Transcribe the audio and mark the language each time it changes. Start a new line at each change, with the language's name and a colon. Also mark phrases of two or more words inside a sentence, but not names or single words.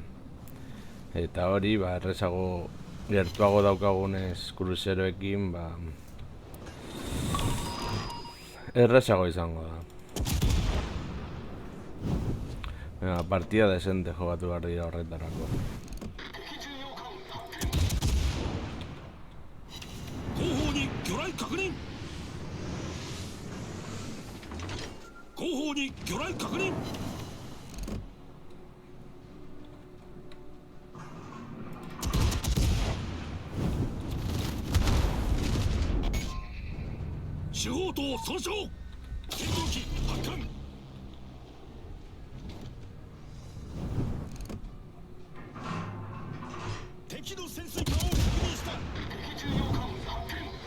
Basque: Eta hori, errezago gertuago daukagunez kruzeroekin, errezago izango da. Partida desente jogatu behar dira horretarako.
Japanese: 後方に魚雷確認。主砲塔損傷。戦闘機発艦。敵の潜水艦を確認した。敵重要艦発見。